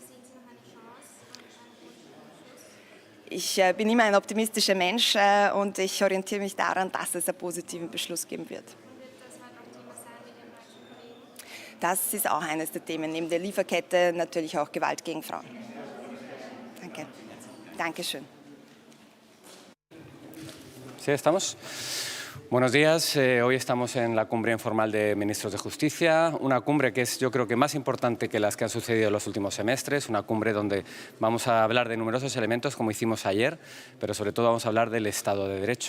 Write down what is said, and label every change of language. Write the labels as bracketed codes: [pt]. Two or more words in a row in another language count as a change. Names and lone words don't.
[de] Ich bin immer ein optimistischer Mensch und ich orientiere mich daran, dass es einen positiven Beschluss geben wird. Das ist auch eines der Themen, neben der Lieferkette natürlich auch Gewalt gegen Frauen. Danke. Dankeschön. [es] Sí, estamos. Buenos días. Hoy estamos en la cumbre informal de ministros de Justicia, una cumbre que es, yo creo que más importante que las que han sucedido en los últimos semestres, una cumbre donde vamos a hablar de numerosos elementos como hicimos ayer, pero sobre todo vamos a hablar del Estado de Derecho.